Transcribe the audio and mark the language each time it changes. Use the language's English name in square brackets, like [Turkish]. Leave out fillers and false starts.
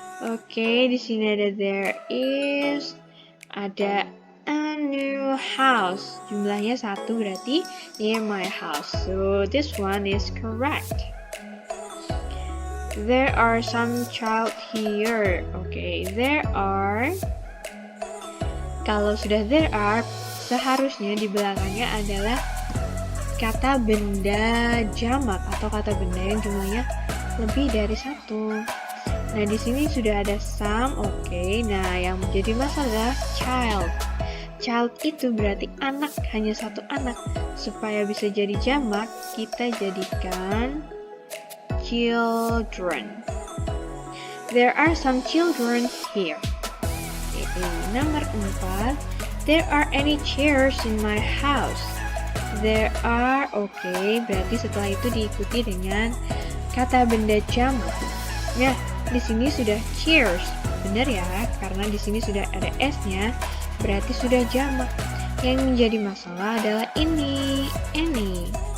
[Indonesian] Oke, di sini ada there is, ada [English] a new house. [Indonesian] Jumlahnya 1 berarti [English] near my house. So this one is correct. There are some child here. Oke, there are. [Indonesian] Kalau sudah there are, seharusnya di belakangnya adalah kata benda jamak atau kata benda yang jumlahnya lebih dari 1. Nah, di sini sudah ada some, oke. Nah, yang menjadi masalah child. Child itu berarti anak, hanya 1 anak. Supaya bisa jadi jamak, kita jadikan children. [English] There are some children here. [Indonesian] Nomor 4. [English] There are any chairs in my house. [Indonesian] There are, oke, berarti setelah itu diikuti dengan kata benda jamak. Nah, di sini sudah chairs, benar ya? Karena di sini sudah ada s-nya, berarti sudah jamak. Yang menjadi masalah adalah ini, any.